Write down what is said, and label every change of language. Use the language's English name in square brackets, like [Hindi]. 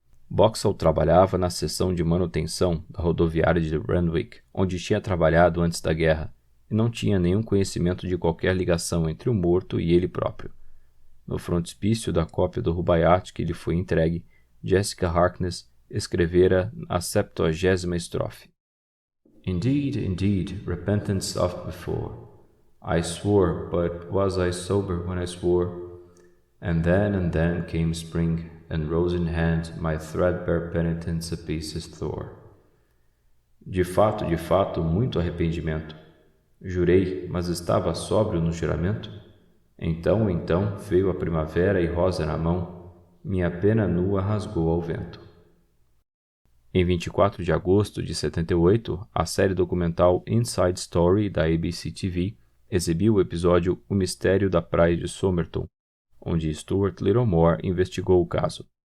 [Portuguese] Boxall trabalhava na seção de manutenção da rodoviária de Randwick, onde tinha trabalhado antes da guerra, e não tinha nenhum conhecimento de qualquer ligação entre o morto e ele próprio. No frontispício da cópia do Rubaiyat que lhe foi entregue, Jessica Harkness escrevera a 70ª estrofe. [English] Indeed, indeed, repentance oft before. I swore, but was I sober when I swore? And then came spring, and rose in hand my threadbare penitence a pieces tore. [Portuguese] De fato, muito arrependimento. Jurei, mas estava sóbrio no juramento? Então veio a primavera e rosa na mão, minha pena nua rasgou ao vento. Em 24 de agosto de 78, a série documental Inside Story da ABC TV exibiu o episódio O Mistério da Praia de Somerton, onde Stuart Littlemore investigou o caso.